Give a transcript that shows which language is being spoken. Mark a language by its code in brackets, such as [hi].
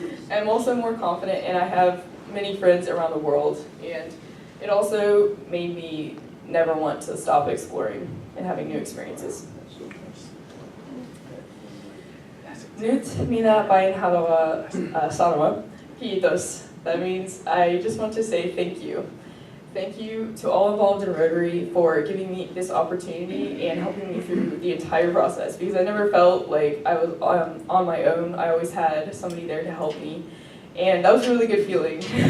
[en] I'm also more confident, and I have many friends around the world, and it also made me never want to stop exploring and having new experiences. [fi] Nyt minä vain haluan sanoa kiitos. [en] That means I just want to say thank you. Thank you to all involved in Rotary for giving me this opportunity and helping me through the entire process, because I never felt like I was on my own. I always had somebody there to help me, and that was a really good feeling.